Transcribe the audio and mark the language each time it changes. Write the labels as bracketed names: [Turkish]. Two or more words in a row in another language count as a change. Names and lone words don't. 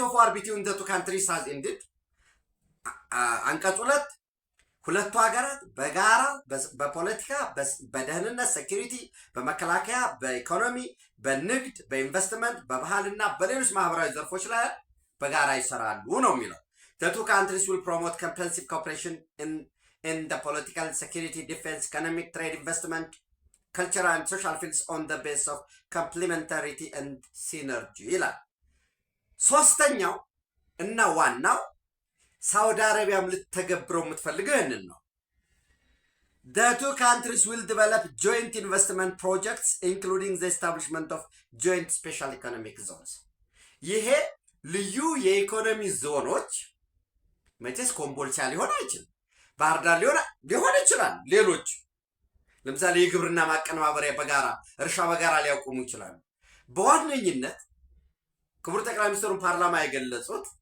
[English] of war between the two countries has ended። [Amharic] አንቀጽ 2 ሁለቱ ሀገራት በጋራ በፖለቲካ፣ በደህንነት ሴኩሪቲ፣ በመከላከያ፣ በኢኮኖሚ፣ በንግድ፣ በኢንቨስትመንት፣ በባህልና በሌሎች ማህበራዊ ዘርፎች ላይ በጋራ ይሰራሉ ነው የሚለው። [English] The two countries will promote comprehensive cooperation in the political, security, defense, economic, trade, investment, cultural and social fields on the basis of complementarity and synergy [Amharic] ይላል። ሶስተኛው እና ዋናው ሳውዲ አረቢያም ልትተገብረው የምትፈልገው ይህንን ነው። [English] The two countries will develop joint investment projects including the establishment of joint special economic zones። [Amharic] ይሄ ልዩ የኢኮኖሚ ዞኖች መቼስ ኮምቦልቻ ሊሆን አይችልም፣ ባህር ዳር ሊሆን ይችላል። ሌሎች ለምሳሌ የግብርና ማቀነባበሪያ በጋራ እርሻ በጋራ ሊያቆሙ ይችላሉ። በዋነኝነት ክቡር ጠቅላይ ሚኒስትሩን ፓርላማ የገለጹት